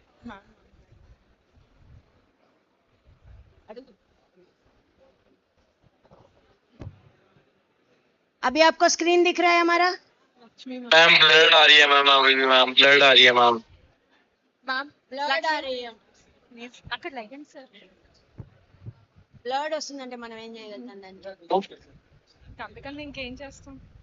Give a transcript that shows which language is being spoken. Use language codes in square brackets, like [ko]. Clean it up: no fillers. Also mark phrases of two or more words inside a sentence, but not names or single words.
[hi] अभी आपको स्क्रीन दिख रहा है हमारा? मैम ब्लड आ रही है मैम, अभी भी मैम ब्लड आ रही है मैम। మ్యామ్ ब्लड आ రही है। [te] అక్కడ లైన్ సార్ బ్లడ్ వస్తుందంటే మనం ఏం చేయగలుగుతాం దానికి? అందుకని ఇంకేం చేస్తాం